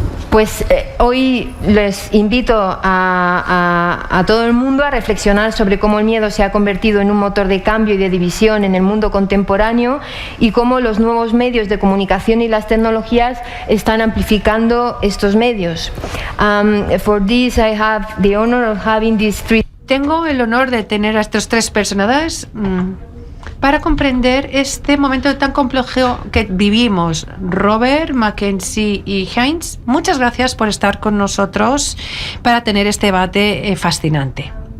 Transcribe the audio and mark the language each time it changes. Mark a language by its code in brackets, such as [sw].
[es] Pues hoy les invito a todo el mundo a reflexionar sobre cómo el miedo se ha convertido en un motor de cambio y de división en el mundo contemporáneo y cómo los nuevos medios de comunicación y las tecnologías están amplificando estos medios. [en] For this I have the honor of having these three. [es] Tengo el honor de tener a estos tres personajes para comprender este momento tan complejo que vivimos. Robert, Mackenzie y Heinz, muchas gracias por estar con nosotros para tener este debate fascinante.